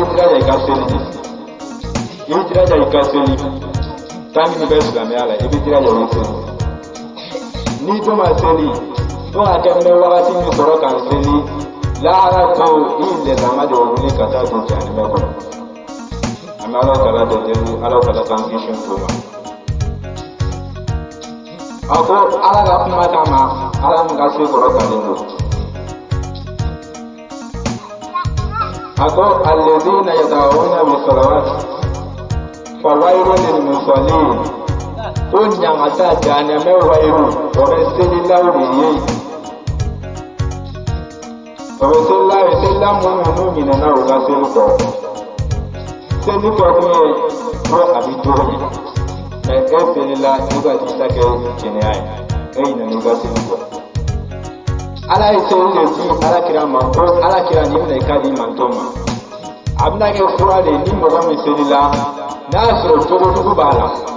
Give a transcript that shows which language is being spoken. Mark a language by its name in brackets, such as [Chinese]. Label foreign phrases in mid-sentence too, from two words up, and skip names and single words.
[Bambara] jiraja i ka seli de i bɛ jiraja i ka seli [French] tant que [Bambara] i bɛ silamɛya la i bɛ jiraja i seli n'i dun ma seli fo ka kɛ n bɛ wagati min sɔrɔ ka n seli lahara to i lɛsama de wuli ka taa don jahanɛmɛ kɔnɔ an bɛ Ala Taala deli Ala Taala k'an kisi o ma a ko Ala ka kuma kama Ala min ka se kɔrɔtalen don a ko [Arabic] الذين يتهاونون بالصلوات فويل للمصلين [Bambara] ko ɲangata jahanɛmɛ wayiru o bɛ selilaw de ye o bɛ selila minnu n'u minɛna u ka seli kɔ seli kɔ kun ye ko a bɛ cogo ɲɛ mɛ e selila i ka t'i ta kɛ jɛnɛya ye e ɲinɛna i ka seli kɔ ala ye seli de di alakira ma ko alakira n'i bɛna i ka di manto ma a bɛna kɛ fura de ni mɔgɔ min selila n'a y'a sɔrɔ jogojugu b'a la